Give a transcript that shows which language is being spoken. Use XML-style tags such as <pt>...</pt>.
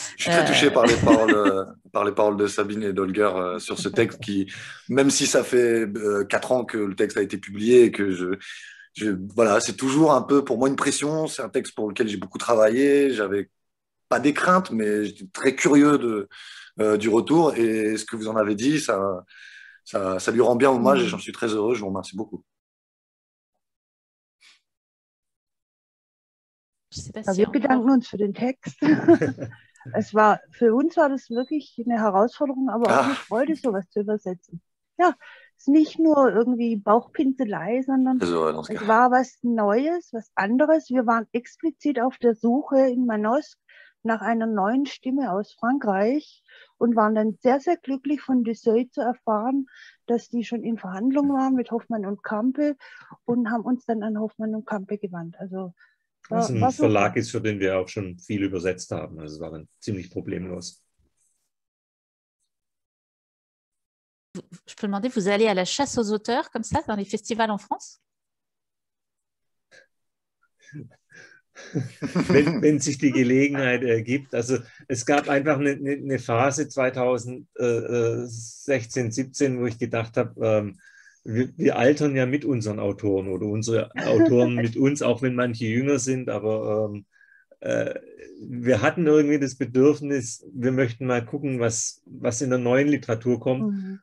<fr>Je suis très touché par les paroles de Sabine et d'Holger sur ce texte qui, même si ça fait 4 ans que le texte a été publié et que voilà, c'est toujours un peu pour moi une pression. C'est un texte pour lequel j'ai beaucoup travaillé. J'avais pas des craintes, mais j'étais très curieux du retour. Et ce que vous en avez dit, ça lui rend bien hommage et j'en suis très heureux. Je vous remercie beaucoup.</fr> <de>Wir bedanken uns für den Text. Für uns war das wirklich eine Herausforderung, aber auch eine Freude, sowas zu übersetzen. Ja, es ist nicht nur irgendwie Bauchpinselei, sondern es war was Neues, was anderes. Wir waren explizit auf der Suche in Manosque nach einer neuen Stimme aus Frankreich und waren dann sehr, sehr glücklich von Desseuil zu erfahren, dass die schon in Verhandlungen waren mit Hoffmann und Campe und haben uns dann an Hoffmann und Campe gewandt. Also was ein Verlag ist, für den wir auch schon viel übersetzt haben. Also es war dann ziemlich problemlos.</de> <fr>Je peux demander, vous allez à la chasse aux auteurs comme ça dans les festivals en France?</fr> <de>Wenn sich die Gelegenheit ergibt. Also es gab einfach eine Phase 2016, 17, wo ich gedacht habe, wir altern ja mit unseren Autoren oder unsere Autoren mit uns, auch wenn manche jünger sind, aber wir hatten irgendwie das Bedürfnis, wir möchten mal gucken, was in der neuen Literatur kommt.</de>